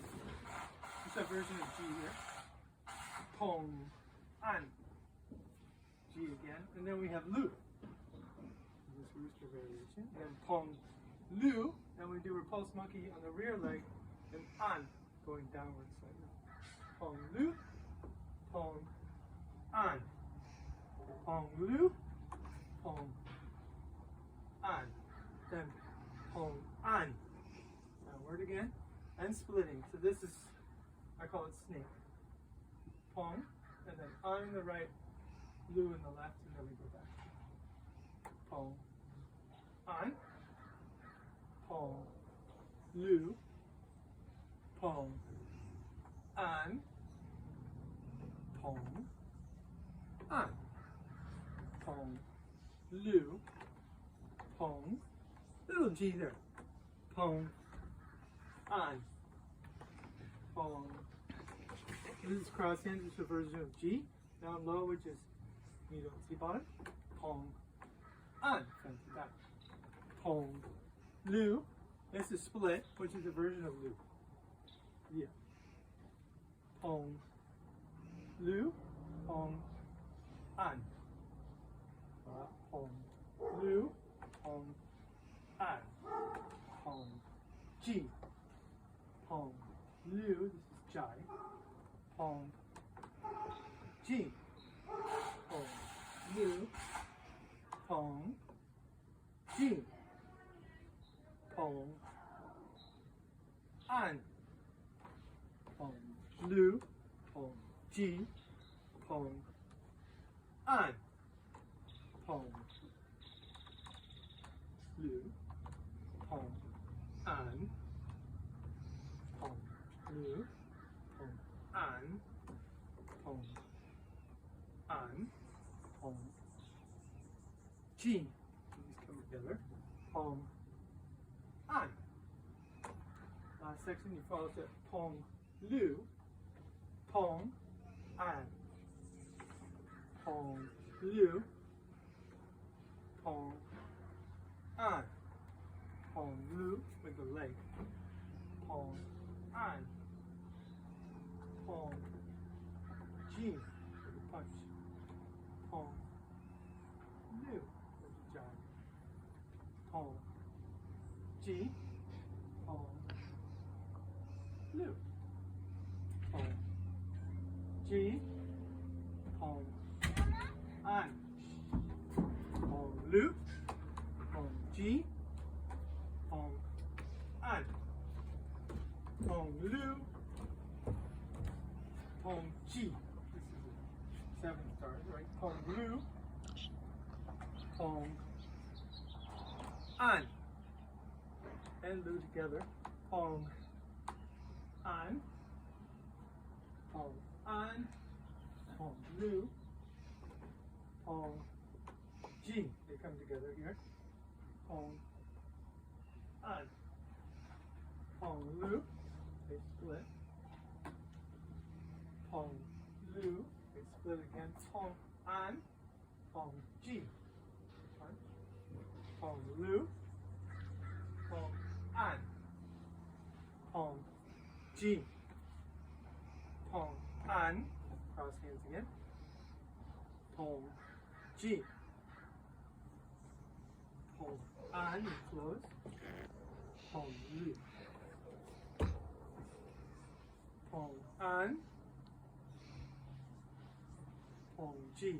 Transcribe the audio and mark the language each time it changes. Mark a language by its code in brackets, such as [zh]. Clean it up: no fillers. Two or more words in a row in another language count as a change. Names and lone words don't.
[en] It's a version of Ji here. Peng, an, Ji again, and then we have Lu. This rooster variation. And then Peng, Lu, and we do repulse monkey on the rear leg, and an, going downwards slightly. Peng, Lu, Peng, an. Peng, Lu, Peng, an. Then Peng, an. Downward again, and splitting. So this is, I call it snake. Peng, and then an in the right, Lu in the left, and then we go back. Peng, an, Peng, Lu, Peng, an, Peng, an. Peng, Lu, Peng, little G there. Peng, an, Peng. This is cross hands, it's a version of G. Down low, which is you don't see bottom. Peng, an, front to back. Peng, Lu. This is split, which is a version of Lu. Yeah. Peng, Lu, Peng, an. Peng, Lu, Peng, an. Peng, Ji. Peng, Lu, this is Jai. Peng, Ji. Peng, Lu, Peng, Ji. Peng, an. Peng, Lu, Peng, Ji. Peng, an. Peng, Lu, Peng, an. Peng, Lu, Peng, an. Peng, an. Peng, Ji. These come together. Peng, section you follow to Peng Lu, Peng An, Peng Lu, Peng An, Peng Lu with the leg, Peng An, Peng Jin with the punch, Peng Lu with the jab, Peng Jin, Peng Lu, Peng Jin, Peng An, Peng Lu, Peng Jin, Peng An, Peng Lu, Peng Ji. This is a 7-star, right? Peng Lu, Peng An, and Lu together. Peng An, Peng An, Peng Lu, Peng Jin. They come together here. Peng An, Peng Lu. They split. Peng Lu. They split again. Peng An, Peng Jin. Peng Lu, Peng An, Peng Jin, Peng An, cross hands again, Peng Jin, Peng An, you close, Peng Lu, Peng An, Peng Jin.